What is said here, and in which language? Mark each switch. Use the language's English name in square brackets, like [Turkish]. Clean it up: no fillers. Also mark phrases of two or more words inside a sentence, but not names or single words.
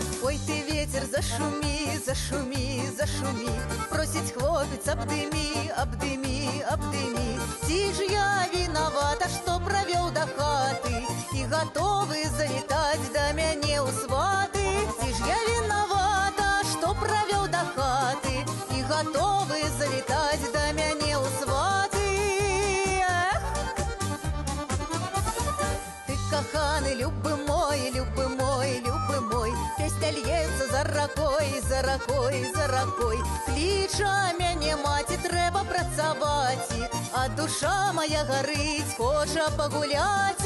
[Russian] Ой ты ветер, [Belarusian] зашумі, зашумі, зашумі, просить хлопец, обдымі, обдымі, обдымі. [Russian] Ці ж я виновата, что провел до хаты и готовы залетать [Belarusian] до мяне ў сваты. [Russian] Ці ж я виновата, что провел до хаты и готовы залетать [Belarusian] до мяне ў сваты. Ты коханый, любы мой, любы мой, любы мой, песня льецца за ракой, за ракой, за ракой. Кліча мяне маці, трэба працаваць, а душа моя гарыць, хоча пагуляць.